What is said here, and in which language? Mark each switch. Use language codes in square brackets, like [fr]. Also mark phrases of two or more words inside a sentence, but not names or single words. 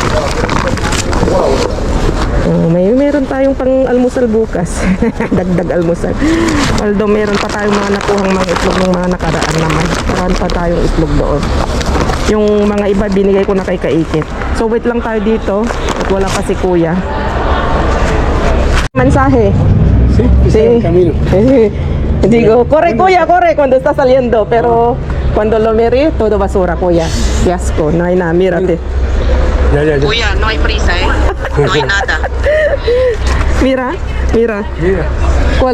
[tl] Meron tayong pang almusal bukas. Dagdag almusal. Although meron pa tayong mga nakuhang mga itlog ng mga nakaraan naman. Meron pa tayong itlog doon. Yung mga iba binigay ko na kay Kaikit. So wait lang tayo dito at wala pa si kuya. [es] Mensaje. Sí. Camino. Digo, corre kuya, corre cuando está saliendo, pero cuando lo mire todo basura kuya. Fiasco, no hay nada, mírate. Ya. Kuya, no hay prisa eh. No hay nada. Mira. ¿Cuál